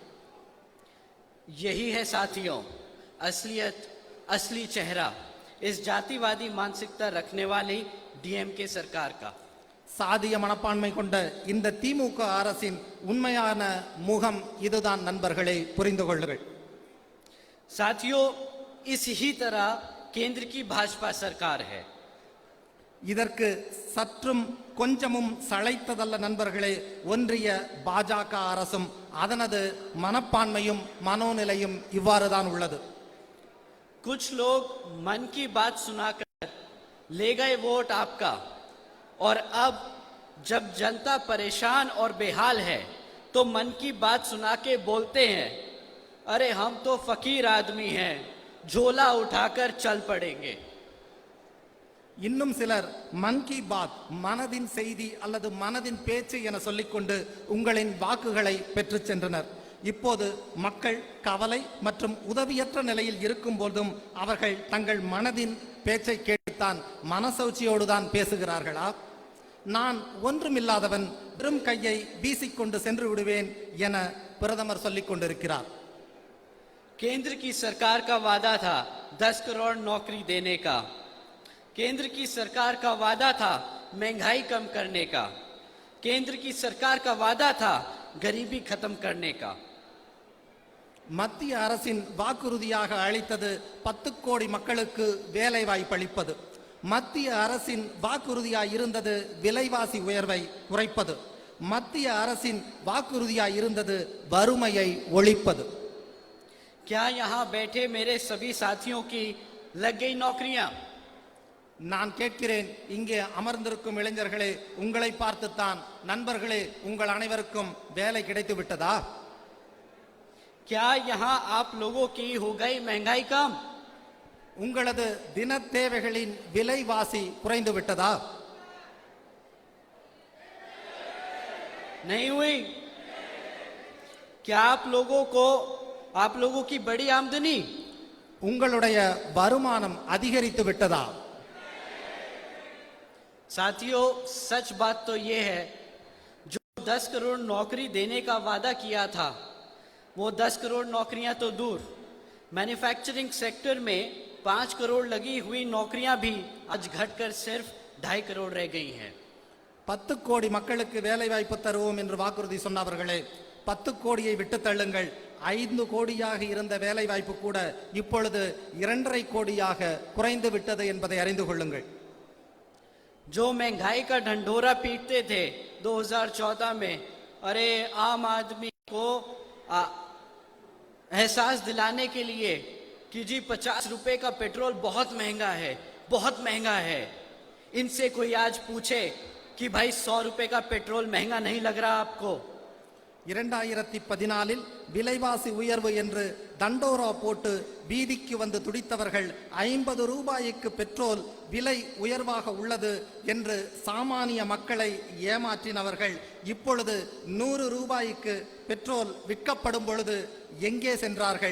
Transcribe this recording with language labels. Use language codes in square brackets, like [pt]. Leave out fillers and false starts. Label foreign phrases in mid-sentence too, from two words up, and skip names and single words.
[hi] यही है साथियों असलियत, असली चेहरा इस जातिवादी मानसिकता रखने वाली डीएमके सरकार का. [ta] சாதிய மனப்பான்மை கொண்ட இந்த திமுக அரசின் உண்மையான முகம் இதுதான் நண்பர்களே, புரிந்து கொள்ளுங்கள். [hi] साथियों, इस ही तरह केंद्र की भाजपा सरकार है. [ta] இதற்கு சற்றும் கொஞ்சமும் சளைத்ததல்ல நண்பர்களே, ஒன்றிய பாஜக அரசும் அதனது மனப்பான்மையும் மனோநிலையும் இவ்வாறுதான் உள்ளது. [hi] कुछ लोग मन की बात सुनाकर ले गए वोट आपका, और अब जब जनता परेशान और बेहाल है तो मन की बात सुना के बोलते हैं, अरे हम तो फकीर आदमी हैं, झोला उठाकर चल पड़ेंगे. [ta] இன்னும் சிலர் [hi] मन की बात, [ta] மனதின் செய்தி அல்லது மனதின் பேச்சு என சொல்லிக்கொண்டு உங்களின் வாக்குகளை பெற்று சென்றனர். இப்போது மக்கள் கவலை மற்றும் உதவியற்ற நிலையில் இருக்கும் போதும் அவர்கள் தங்கள் மனதின் பேச்சை கேட்டுத்தான் மனசௌச்சியோடு தான் பேசுகிறார்களா? நான் ஒன்றுமில்லாதவன், வெறும் கையை வீசிக்கொண்டு சென்று விடுவேன் என பிரதமர் சொல்லிக் கொண்டிருக்கிறார். [hi] केंद्र की सरकार का वादा था 10 करोड़ नौकरी देने का. केंद्र की सरकार का वादा था महंगाई कम करने का. केंद्र की सरकार का वादा था गरीबी खत्म करने का. [ta] மத்திய அரசின் வாக்குறுதியாக அளித்தது 10 கோடி மக்களுக்கு வேலை வாய்ப்பளிப்பது. மத்திய அரசின் வாக்குறுதியாய் இருந்தது விலைவாசி உயர்வை குறைப்பது. மத்திய அரசின் வாக்குறுதியாய் இருந்தது வறுமையை ஒழிப்பது. [hi] क्या यहाँ बैठे मेरे सभी साथियों की लग गई नौकरियां? [ta] நான் கேட்கிறேன், இங்கே அமர்ந்திருக்கும் இளைஞர்களே, உங்களை பார்த்துத்தான் நண்பர்களே, உங்கள் அனைவருக்கும் வேலை கிடைத்து விட்டதா? [hi] क्या यहाँ आप लोगों की हो गई महंगाई कम? [ta] உங்களது தின தேவைகளின் விலைவாசி குறைந்து விட்டதா? [hi] नहीं हुई? क्या आप लोगों की बड़ी आमदनी, [ta] உங்களுடைய வருமானம் அதிகரித்து விட்டதா? [hi] साथियों सच बात तो ये है, जो 10 करोड़ नौकरी देने का वादा किया था, वो 10 करोड़ नौकरियां तो दूर, [en] manufacturing sector [hi] में 5 करोड़ लगी हुई नौकरियां भी आज घटकर सिर्फ 2.5 करोड़ रह गई हैं। [ta] 10 கோடி மக்களுக்கு வேலை வாய்ப்பு தருவோம் என்று வாக்குறுதி சொன்னவர்களே, 10 கோடியை விட்டு தள்ளுங்கள். 5 கோடியாக இருந்த வேலை வாய்ப்பு கூட இப்பொழுது 2.5 கோடியாக குறைந்து விட்டது என்பதை அறிந்து கொள்ளுங்கள். [hi] जो महंगाई का ढंढोरा पीटते थे 2014 में, अरे आम आदमी को एहसास दिलाने के लिए कि जी 50 रुपए का पेट्रोल बहुत महंगा है, इनसे कोई आज पूछे कि भाई 100 रुपए का पेट्रोल महंगा नहीं लग रहा आपको? [ta] 2014 விலைவாசி உயர்வு என்று தண்டோரா போட்டு வீதிக்கு வந்து துடித்தவர்கள் 50 ரூபாய்க்கு பெட்ரோல் விலை உயர்வாக உள்ளது என்று சாமானிய மக்களை ஏமாற்றினவர்கள் இப்பொழுது 100 ரூபாய்க்கு பெட்ரோல் விற்கப்படும் பொழுது எங்கே சென்றார்கள்?